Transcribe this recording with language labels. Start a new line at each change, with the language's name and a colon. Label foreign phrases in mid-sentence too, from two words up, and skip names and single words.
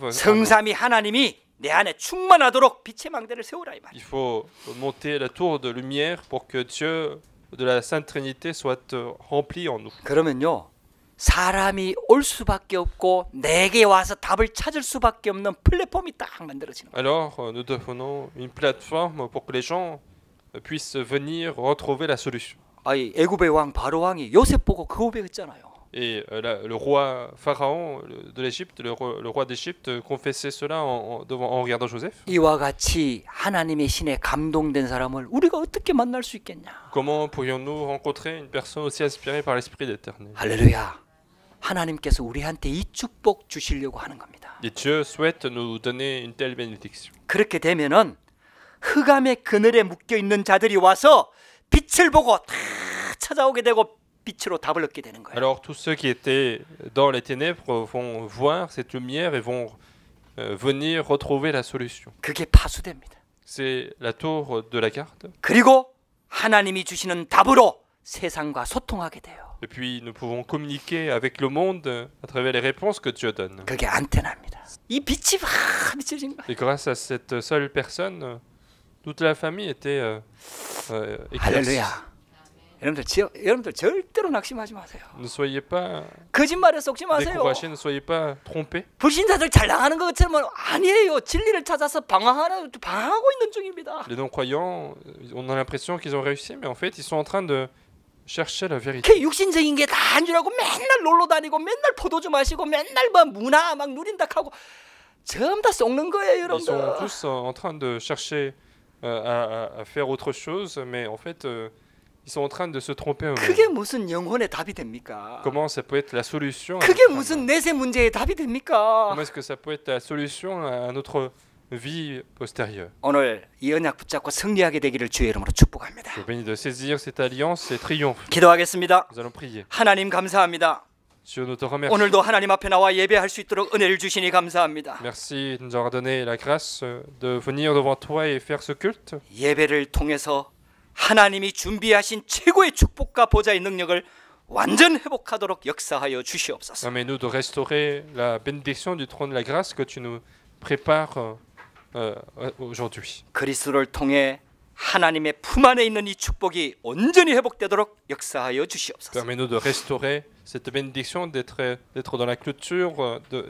French: en moi.
Korean: 성삼위 하나님이 내 안에 충만하도록 빛의 망대를 세우라 이 말이에요.
French: Il faut monter la tour de lumière pour que Dieu de la Sainte Trinité soit rempli en nous.
Korean: 그러면요. 사람이 올 수밖에 없고 내게 와서 답을 찾을 수밖에 없는 플랫폼이 딱 만들어지는 거예요.
French: Alors nous devenons une plateforme pour que les gens puissent venir retrouver la solution.
Korean: 아이 애굽의 왕 바로 왕이 요셉 보고 그 고백했잖아요.
French: Et le roi Pharaon de l'Égypte, le roi d'Égypte confessait cela en regardant Joseph.
Korean: 이와 같이 하나님의 신에 감동된 사람을 우리가 어떻게 만날 수 있겠냐?
French: Comment pourrions-nous rencontrer une personne aussi inspirée par l'Esprit d'Éternel?
Korean: 할렐루야. 하나님께서 우리한테 이 축복 주시려고 하는 겁니다.
French: Et Dieu souhaite nous donner une telle bénédiction.
Korean: 그렇게 되면은 흑암의 그늘에 묶여 있는 자들이 와서 빛을 보고 다 찾아오게 되고 빛으로 답을 얻게 되는 거예요.
French: Alors tous ceux qui étaient dans les ténèbres vont voir cette lumière et vont venir retrouver la solution.
Korean: 그게 파수됩니다.
French: C'est la tour de la garde.
Korean: 그리고 하나님이 주시는 답으로 세상과 소통하게 돼요.
French: Et puis nous pouvons communiquer avec le monde à travers les réponses que Dieu donne.
Korean: 그게 안테나입니다. 이 빛이 막 비춰진 거예요.
French: Et grâce à cette seule personne, toute la famille était éclaircie.
Korean: 할렐루야. 여러분들 절대로 낙심하지 마세요.
French: Ne soyez pas
Korean: 거짓말에 속지 마세요.
French: découragés, ne soyez pas trompés.
Korean: 불신자들 잘 나가는 것처럼 아니에요. 진리를 찾아서 방황하고 있는 중입니다.
French: Les non-croyants, on a l'impression qu'ils ont réussi, mais en fait, ils sont en train de chercher la vérité.
Korean: 그 육신적인 게 다 안 주라고 맨날 놀러 다니고 맨날 포도주 마시고 맨날 막 문화 막 누린다 하고 전부 다 속는 거예요,
French: Ils sont
Korean: 여러분들.
French: tous en train de chercher à faire autre chose, mais en fait, ils sont en train de se tromper
Korean: 그게
French: eux-mêmes.
Korean: 무슨 영혼의 답이 됩니까?
French: Comment ça peut être la solution à
Korean: 그게
French: notre
Korean: 무슨
French: âme?
Korean: 내세 문제의 답이 됩니까?
French: Comment est-ce que ça peut être la solution à notre vie postérieure?
Korean: 오늘 이 언약 붙잡고 승리하게 되기를 주의 이름으로 축복합니다.
French: Je vous bénis de saisir cette alliance et triomphe.
Korean: 기도하겠습니다.
French: Nous allons prier.
Korean: 하나님 감사합니다.
French: Dieu, nous te remercions.
Korean: 오늘도 하나님 앞에 나와 예배할 수 있도록 은혜를 주시니 감사합니다.
French: Merci de nous avoir donné la grâce de venir devant toi et faire ce culte.
Korean: 예배를 통해서 하나님이 준비하신 최고의 축복과 보좌의 능력을 완전 회복하도록 역사하여 주시옵소서.
French: Permets-nous de restaurer la bénédiction du trône de la grâce que tu nous prépares aujourd'hui.
Korean: 그리스도를 통해 하나님의 품 안에 있는 이 축복이 온전히 회복되도록 역사하여 주시옵소서.
French: Permets-nous de restaurer cette bénédiction, d'être dans la clôture de